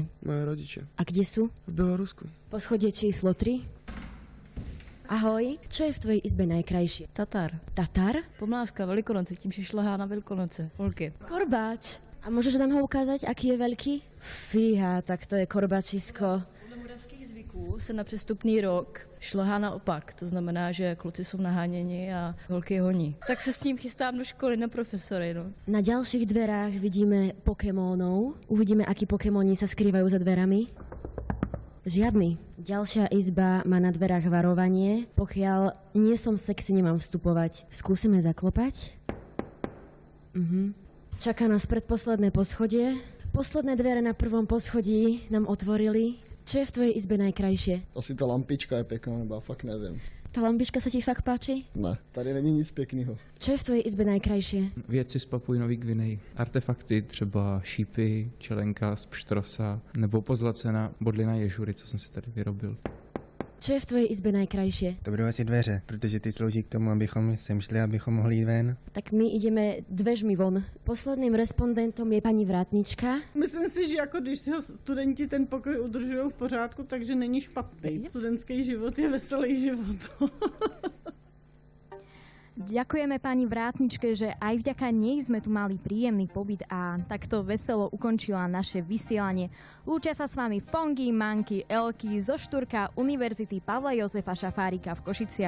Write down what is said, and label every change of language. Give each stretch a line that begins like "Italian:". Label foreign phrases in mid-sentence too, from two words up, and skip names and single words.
Czech: Moje rodiče.
Slovak: A kde sú?
Czech: V Bělorusku.
Slovak: Poschodie číslo 3. Ahoj, čo je v tvojej izbe najkrajšie? Tatar. Tatar?
Czech: Pomlázka Velikonoce, tím si šlehá na Velikonoce. Holky.
Slovak: Korbáč. A môžeš nám ho ukázať, aký je veľký? Fíha, tak to je korbačisko.
Czech: Podle moravských zvyků se na přestupný rok šlehá naopak. To znamená, že kluci jsou naháněni a holky honí. Tak se s tím chystám do školy na profesory. No.
Slovak: Na ďalších dverách vidíme Pokémonov. Uvidíme, akí Pokémoni sa skrývajú za dverami. Žiadny. Ďalšia izba má na dverách varovanie. Pokiaľ nie som sexy, nemám vstupovať. Skúsime zaklopať. Čaká nás predposledné poschodie. Posledné dvere na prvom poschodí nám otvorili. Čo je v tvojej izbe najkrajšie?
Czech: Asi ta lampička je pěkná, nebo fakt nevím.
Slovak: Ta lampička sa ti fakt páči?
Czech: Ne, tady není nic pěkného.
Slovak: Čo je v tvojej izbe najkrajšie?
Czech: Věci z Papuji Nový Gvineji. Artefakty, třeba šípy, čelenka z pštrosa, nebo pozlacená bodlina ježury, co jsem si tady vyrobil.
Slovak: Čo je v tvojej izbe najkrajšie?
Czech: To budou asi dveře, protože ty slouží k tomu, abychom sem šli, abychom mohli jít ven.
Slovak: Tak my ideme dveřmi von. Posledným respondentom je paní vrátnička.
Czech: Myslím si, že jako když si ho studenti ten pokoj udržují v pořádku, takže není špatný. Studentský život je veselý život.
Slovak: Ďakujeme pani vrátničke, že aj vďaka nej sme tu mali príjemný pobyt a takto veselo ukončila naše vysielanie. Lúčia sa s vami Fongy, Manky, Elky zo Štúrka Univerzity Pavla Jozefa Šafárika v Košiciach.